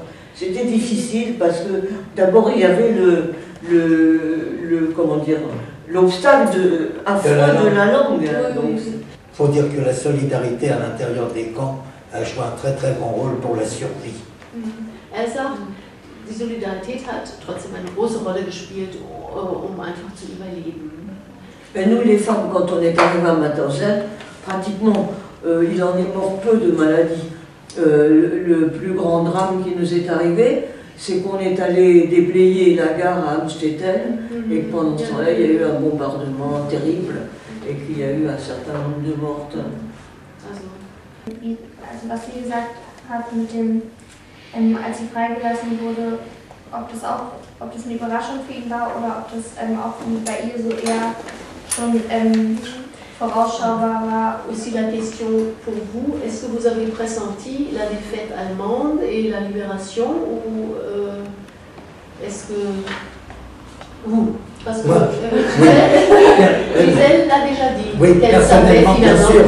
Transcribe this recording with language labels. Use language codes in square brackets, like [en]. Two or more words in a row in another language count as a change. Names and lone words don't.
[fr] C'était difficile parce que d'abord il y avait comment dire, l'obstacle affreux de la langue. Il faut dire que la solidarité à l'intérieur des camps a joué un très très grand rôle pour la survie. Elsa, [de] die Solidarität hat trotzdem eine große Rolle gespielt, um einfach zu überleben. [fr] Et nous, les femmes, quand on est arrivé à Mauthausen, pratiquement, il en est mort peu de maladies. Le plus grand drame qui nous est arrivé, c'est qu'on est allé déblayer la gare à Amstetten et que pendant ce temps-là, il y a eu un bombardement terrible et qu'il y a eu un certain nombre de mortes. [de] Also was Sie gesagt haben mit dem, als sie freigelassen wurde, ob das eine Überraschung für ihn war oder ob das auch bei ihr so eher schon vorausschaubar war. [fr] Aussi la question pour vous, est-ce que vous avez pressenti la défaite allemande et la libération ou est-ce que vous, parce que Gisèle l'a déjà dit, oui, qu'elle savait bien finalement sûr,